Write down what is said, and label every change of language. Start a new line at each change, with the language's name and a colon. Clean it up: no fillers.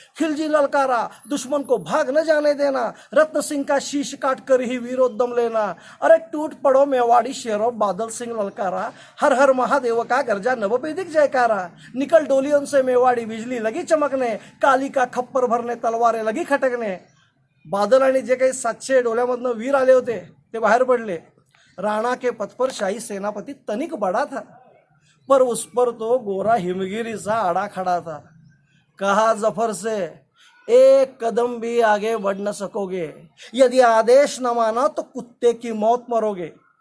Hindi: खिलजी ललकारा, दुश्मन को भाग न जाने देना, रत्न सिंह का शीश काट कर ही वीरोद्यम लेना। अरे टूट पड़ो मेवाड़ी शेरों, बादल सिंह ललकारा, हर हर महादेव का गर्जा नवपैदिक जयकारा। निकल डोलियों से मेवाड़ी बिजली लगी चमकने, काली का खप्पर भरने तलवारें लगी खटकने।
Marathi: बादल आणि जे काही 700 डोल्यामधनं वीर आले होते ते बाहेर पडले।
Hindi: राणा के पथ पर शाही सेनापति तनिक बड़ा था, पर उस पर तो गोरा हिमगिरी सा आड़ा खड़ा था। कहा जफर से, एक कदम भी आगे बढ़ न सकोगे, यदि आदेश न माना तो कुत्ते की मौत मरोगे।